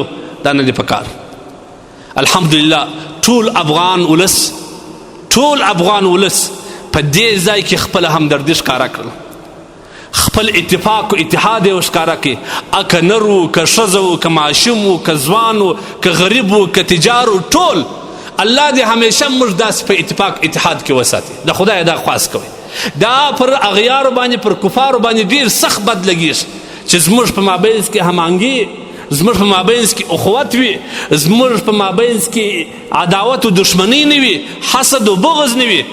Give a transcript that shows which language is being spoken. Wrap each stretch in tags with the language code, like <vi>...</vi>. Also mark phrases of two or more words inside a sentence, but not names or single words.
<ps>دا نه دي پکار. الحمدلله ټول افغان ولس په دې ځای کې خپل همدردي ښکاره کړل خپل اتفاق و اتحاد یې ښکاره کړي که نر و که ښځه و که ماشوم و که ځوان و که غریب و که تجار و ټول الله دې همیشه موږ داسې په اتفاق اتحاد کې وساتي. د خدای دا خواست کوي. دا پر اغیارو باندې پر کفارو باندې ډېر سخت بد لګېږي چې زموږ په مابینځ کې همانګي زموږ په مابینځ کې اخوت وي زموږ په مابینځ کې عداوت و دشمني نه وي حسد و بغض نه وي.</ps>